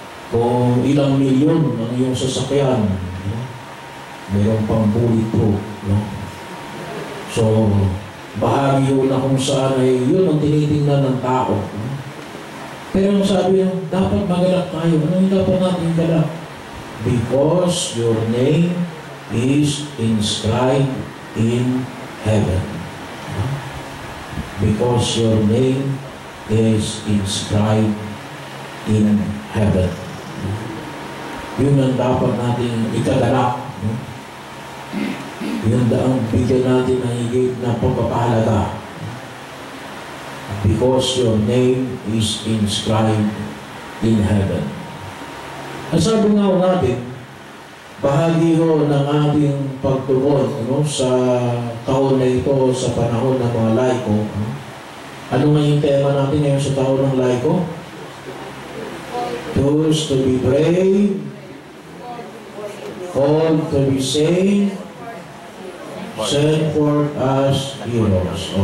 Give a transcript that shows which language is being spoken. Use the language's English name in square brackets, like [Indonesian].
[Filipino] Kung ilang milyon ang iyong sasakyan. Mayroong pang bulletproof. So, bahagi yun na kung saan ay yun ang tinitingnan ng tao. Pero ang sabi niya, dapat magalak tayo. Ano yung dapat natin galak? [English] Because your name is inscribed in heaven. Because your name is inscribed in heaven. [Filipino] Yun ang dapat nating ikadala. Yun ang bigyan natin ng higit na pagpapahalaga. [English] Because your name is inscribed in heaven. [Filipino] Ang sabi nga natin, bahagi ho ng ating pagtugon sa taon na ito, sa panahon ng mga laiko. Ano nga yung tema natin ngayon sa taon ng laiko? [English] Choose to be brave, called to be saved, sent forth as heroes.